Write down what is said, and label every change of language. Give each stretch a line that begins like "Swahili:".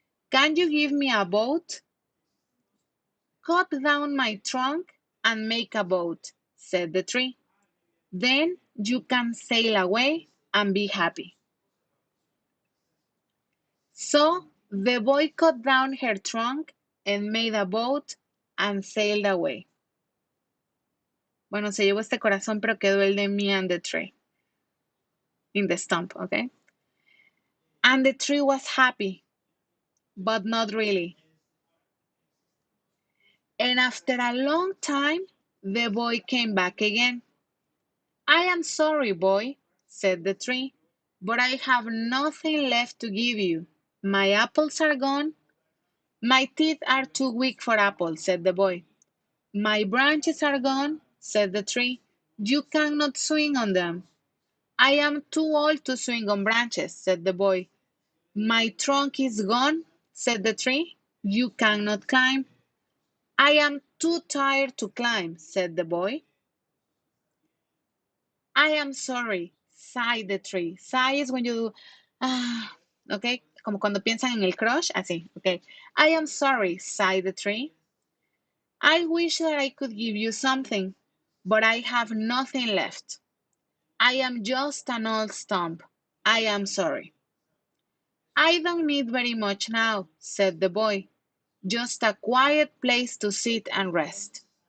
English: Can you give me a boat? Cut down my trunk and make a boat, said the tree. Then you can sail away and be happy. So the boy cut down her trunk and made a boat and sailed away.
Spanish: Bueno, se llevó este corazón, pero quedó el de
English: me and the tree. In the stump, okay? And the tree was happy, but not really. And after a long time, the boy came back again. I am sorry, boy, said the tree, but I have nothing left to give you. My apples are gone. My teeth are too weak for apples, said the boy. My branches are gone, said the tree. You cannot swing on them. I am too old to swing on branches, said the boy. My trunk is gone, said the tree. You cannot climb. I am too tired to climb, said the boy. I am sorry, sighed the tree. Sigh is when you do, okay,
Spanish: como cuando piensan en el crush, así,
English: okay. I am sorry, sighed the tree. I wish that I could give you something, but I have nothing left. I am just an old stump. I am sorry. I don't need very much now, said the boy. Just a quiet place to sit and rest.